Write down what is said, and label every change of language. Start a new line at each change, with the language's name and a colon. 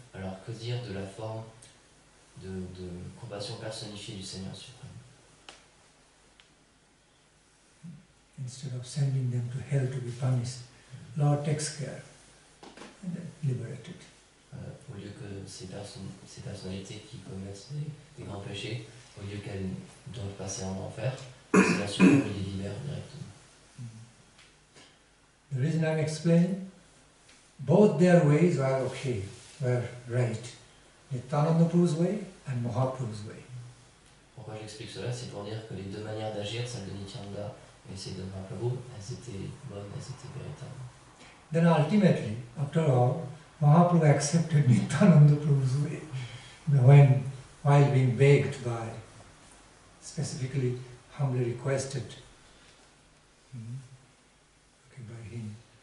French: Alors que dire de la forme de compassion personnifiée du Seigneur suprême?
English: Instead of sending them to hell to be punished, Lord takes care and then liberated.
French: Au lieu que ces personnalités qui commettent des grands péchés, au lieu qu'elles doivent passer en enfer, le Seigneur suprême les libère directement.
English: The reason I'm explaining, both their ways were okay, were right. Nityananda Prabhu's way and Mahaprabhu's way.
French: Pourquoi j'explique cela? C'est pour dire que les deux manières d'agir, celle de Nityananda et celle de Mahaprabhu, elles étaient bonnes, elles étaient véritables.
English: Then ultimately, after all, Mahaprabhu accepted Nityananda Prabhu's way while being begged by, specifically humbly requested by him.